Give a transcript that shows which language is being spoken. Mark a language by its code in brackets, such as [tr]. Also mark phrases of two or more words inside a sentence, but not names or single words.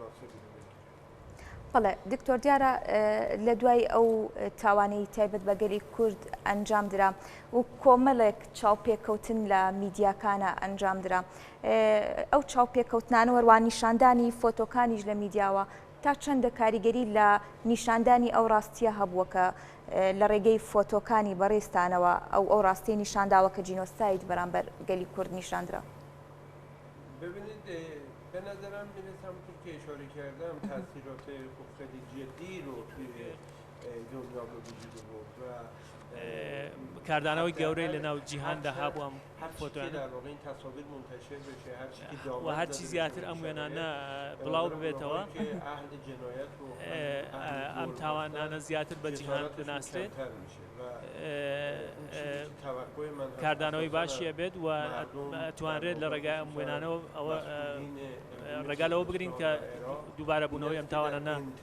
[ckb] بەڵێ دکتۆر دیارە لە دوای ئەو تاوانەی تایبەت بە گەلی کورد ئەنجام درا و کۆمەڵێک چاوپێکەوتن لە میدیاکانە ئەنجام درا ئەو چاوپێکەوتنانە وەروان نیشاندانی فۆتۆکانیش لە میدیاوە تا چەندە کاریگەری لە نیشاندانی ئەو ڕاستیە هەبووە کە لە ڕێگەی فۆتۆکانی بەڕێستانەوە ئەو ڕاستی نیشانداوە کە جینۆساید بەرامبەر گەلی کورد نیشاندرا. [fa] ببینید به نظرم میرسه همونطور که اشاره کردم تاثیرات خیلی جدی رو توی دنیا به وجود آورد و [ckb] کاردانەوەی گەورەی لە ناو جیهاندا هەبوو ئەم [fa] فۆتۆیانە در واقع این تصاویر منتشر بشه [ckb] و هەرچی زیاتر ئەم وێنانە بڵاو ببێتەوە ئەم تاوانانە زیاتر بە جیهان بناسرێت کاردانەوەی باشیە بێت و توانرێت لە ڕێگای ئەم وێنانەوە ئەوە ڕێگا لەوە بگرین کە دووبارە بوونەوەی ئەم تاوانانە